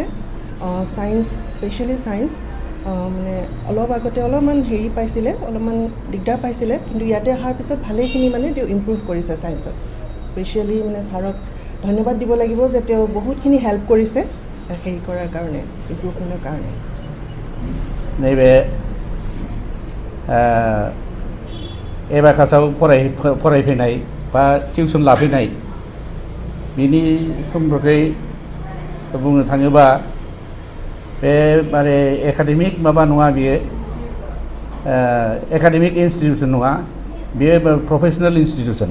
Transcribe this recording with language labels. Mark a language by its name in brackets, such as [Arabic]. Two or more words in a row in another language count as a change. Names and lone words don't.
[English] science, specially science [Assamese] মানে অলপ আগতে অলপমান পাইছিলে, অলপমান দিগদাৰ পাইছিলে, কিন্তু ইয়াতে অহাৰ পিছত ভালেখিনি মানে তেওঁ ইমপ্ৰুভ কৰিছে ছায়েন্সত। স্পেচিয়েলি মানে ছাৰক ধন্যবাদ দিব লাগিব যে তেওঁ বহুতখিনি হেল্প কৰিছে কৰাৰ কাৰণে, ইমপ্ৰুভমেণ্টৰ কাৰণে। [Bodo] नैबे एबाकासाव फरायफैनाय बा टिउसन लाफैनाय, बिनि सम्पर्कै बुंनो थाङोबा बे माने एकाडेमिक माबा नङा, बियो [English] academic institution [Bodo] नङा, बेयो [English] professional institution.